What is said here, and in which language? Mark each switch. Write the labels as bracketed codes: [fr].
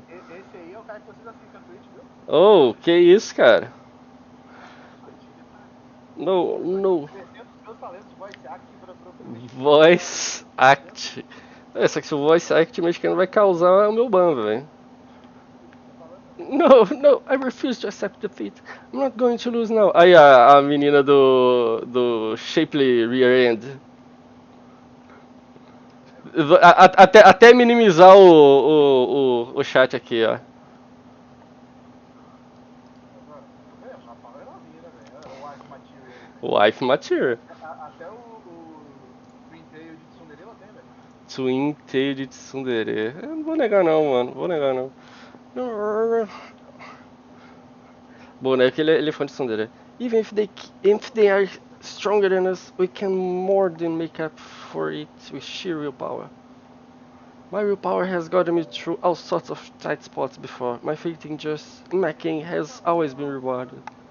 [pt] Esse aí é o cara que vocês assistem na Twitch, viu? Oh, que isso, cara? Fadiga tá. [en] No, no. [pt] Crescendo os meus talentos voice acting pra propriamente dito. [en] Voice act. [pt] É, só que se o voice act mexicano vai causar o meu ban, velho. [en] No, no, I refuse to accept defeat. I'm not going to lose now. [pt] Aí a menina do Shapely Rear End. Até minimizar o chat aqui, ó. A Paula é novinha, né, velho? O Wife Material aí, velho. [en] Wife Material. [pt] Até o Twin Tail de Tsundere ela tem, velho. Twin Tail de Tsundere. Eu não vou negar não, mano. Vou negar não. Boneco, ele é fã de Tsundere. [en] Even if they are stronger than us, we can more than make up for it with sheer willpower. My willpower has gotten me through all sorts of tight spots before. My faith in just macking has always been rewarded.